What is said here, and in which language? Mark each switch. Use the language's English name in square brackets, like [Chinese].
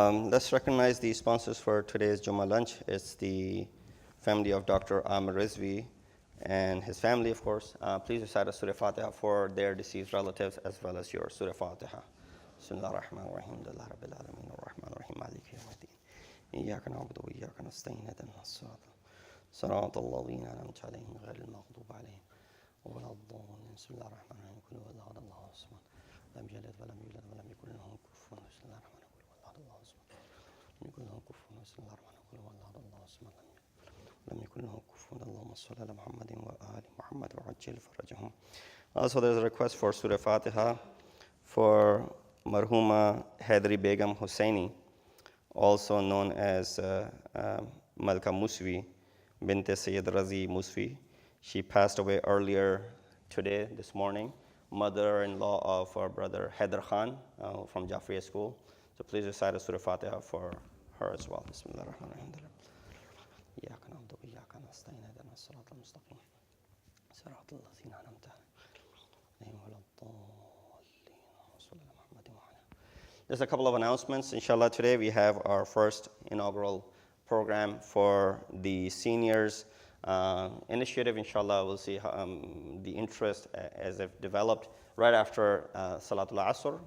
[English] Let's recognize the sponsors for today's Jummah lunch. It's the family of Dr. Amir Rizvi and his family, of course. Please recite a Surah Fatiha for their deceased relatives as well as your Surah Fatiha. [Arabic] Bismillah ar-Rahman ar-Rahim. Alhamdulillah Rabbil Alameen ar-Rahman ar-Rahim Maliki yawmiddin. إياك نعبد وإياك نستعين اهدنا صراط الذين أنعمت عليهم غير المغضوب عليهم ولا الضالين. بسم الله الرحمن الرحيم. قل هو الله أحد الله الصمد لم يلد ولم يولد ولم يكن له كفوا أحد. بسم الله الرحمن الرحيم. قل هو الله الصمد لم يكن له كفوا أحد. بسم الله الرحمن الرحيم. قل هو الله أحد الله الصمد لم يكن له كفوا أحد. اللهم صل على محمد وآل محمد وعجل فرجهم. [English] Also, there's a request for Surah Fatiha for Marhuma Haidari Begum Hussaini, also known as Malka Musvi, bint Syed Rizwan Musvi. She passed away earlier today, this morning, mother-in-law of our brother Haider Khan from Jaffar School. So please recite a Surah Fatiha for her as well. [Arabic] Bismillah ar-Rahman ar-Rahim. إياك نعبد وإياك نستعين اهدنا الصراط المستقيم صراط الذين أنعمت عليهم غير الضالين. صلى الله محمد وعلى. [English] There's a couple of announcements. Inshallah, today we have our first inaugural program for the seniors initiative. Inshallah, we'll see how, the interest as if developed right after Salatul Asr.